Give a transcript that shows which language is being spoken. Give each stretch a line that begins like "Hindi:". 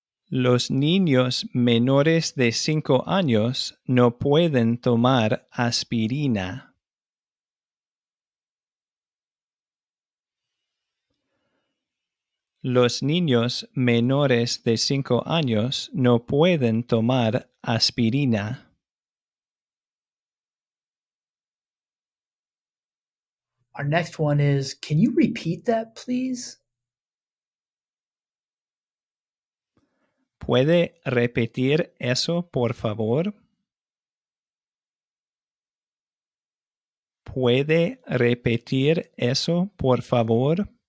Spanish: Los niños menores de 5 años no pueden tomar aspirina. Los niños menores de 5 años no pueden tomar aspirina.
English: Our next one is can you repeat that, please?
Spanish: ¿Puede repetir eso, por favor? ¿Puede repetir eso, por favor?